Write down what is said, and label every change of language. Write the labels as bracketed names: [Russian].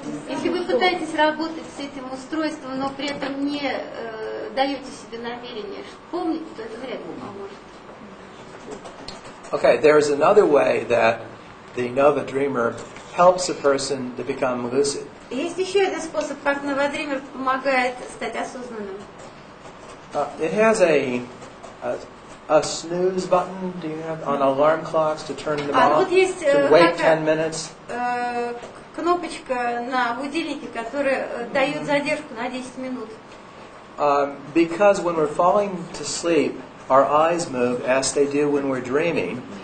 [Russian] Если вы пытаетесь работать с этим устройством, но при этом не даете себе намерение помнить, то это вряд ли поможет. [English] Okay, there's another way that the Nova Dreamer helps a person to become lucid. [Russian] Есть еще один способ, как новодример помогает стать осознанным. [English] It has a snooze button. Do you have on alarm clocks to turn them off? [Russian] Вот есть [English] To wait 10 minutes. [Russian] Кнопочка на будильнике, которая дает задержку на 10 минут. [English] Because when we're falling to sleep, our eyes move as they do when we're dreaming.